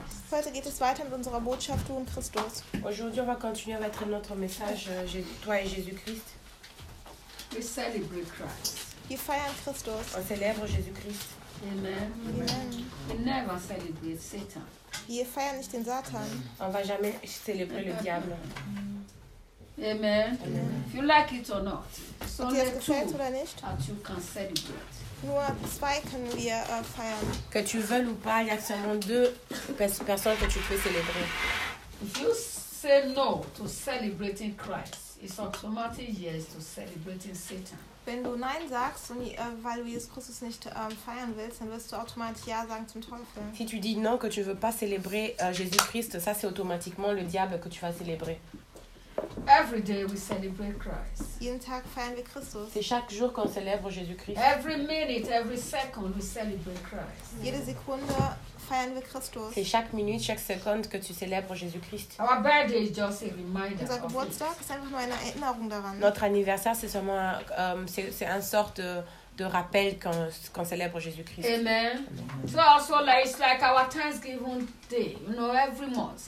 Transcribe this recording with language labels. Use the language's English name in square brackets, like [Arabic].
[German] Heute geht es weiter mit unserer Botschaft, du und Christus. [French] Aujourd'hui, on va continuer à mettre notre message, toi et Jésus-Christ. [English] We celebrate Christ. [German] Wir feiern Christus. [French] On célèbre Jésus-Christ. Amen. Amen. [English] We never celebrate Satan. [German] Wir feiern nicht den Satan. [French] On va jamais célébrer le diable. [English] Amen. Amen. If you like it or not. [German] So ob dir es gefällt oder nicht? [English] That you can celebrate. [German] Nur zwei können wir feiern. [French] Que tu veux ou pas, il y a seulement deux personnes que tu peux célébrer. [English] If you say no to celebrating Christ, it's automatic yes to celebrating Satan. [German] Wenn du nein sagst und weil du Jesus Christus nicht feiern willst, dann wirst du automatisch ja sagen zum Teufel. [French] Si tu dis non que tu veux pas célébrer Jésus Christ, ça c'est automatiquement le diable que tu vas célébrer. [English] Every day we celebrate Christ. [German] Jeden Tag feiern wir Christus. [French] C'est chaque jour qu'on célèbre Jésus-Christ. [English] Every minute, every second we celebrate Christ. [German] Jede Sekunde feiern wir Christus. [French] C'est chaque minute, chaque seconde que tu célèbres Jésus-Christ. [English] Our birthday is just a reminder. [German] Unser Geburtstag ist einfach nur eine Erinnerung daran. [French] Notre anniversaire c'est seulement c'est un sorte de rappel qu'on célèbre Jésus-Christ. Amen. [English] So also like it's like our Thanksgiving day, you know, every month.